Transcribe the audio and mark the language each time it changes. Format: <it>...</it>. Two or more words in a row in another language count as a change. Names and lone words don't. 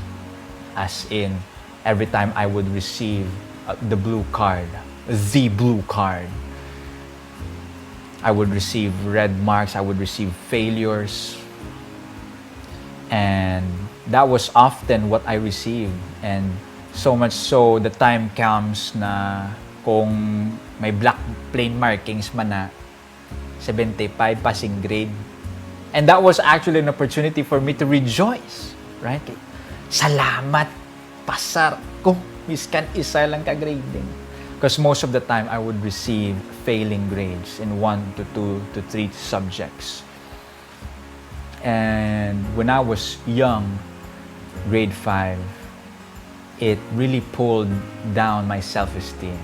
<en>As in, every time I would receive the blue card, I would receive red marks, I would receive failures. And that was often what I received. And so much so, the time comes</en> <hil>na kung may</hil> <en>black plain markings</en> <hil>man na</hil> <en>75 passing grade. And that was actually an opportunity for me to rejoice, right?</en> <hil>salamat, pasar ko, miskan isa lang ka-grading.</hil> <en>Because most of the time, I would receive failing grades in 1 to 2 to 3 subjects. And when I was young, grade 5, it really pulled down my self-esteem.</en>